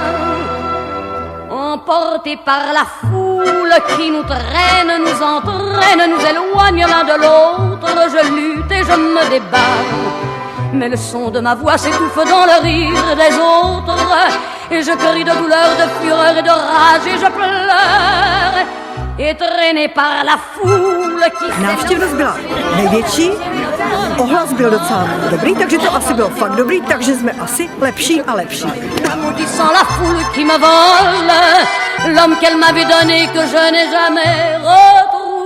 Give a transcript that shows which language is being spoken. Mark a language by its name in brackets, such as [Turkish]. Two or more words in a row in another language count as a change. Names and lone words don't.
[French] Emportés par la foule qui nous traîne, nous entraîne, nous éloigne l'un de l'autre, je lutte et je me débat. Mais le son de ma voix s'étouffe dans le rire des autres, et je crie de douleur, de fureur et de rage, et je pleure, étraîné par la foule qui [Czech] Návštěvnost byla největší, ohlas byl docela dobrý, takže to asi bylo fakt dobrý, takže jsme asi lepší a lepší. [French] maudissant la foule qui me vole, l'homme qu'elle m'avait donné que je n'ai jamais retrouvé.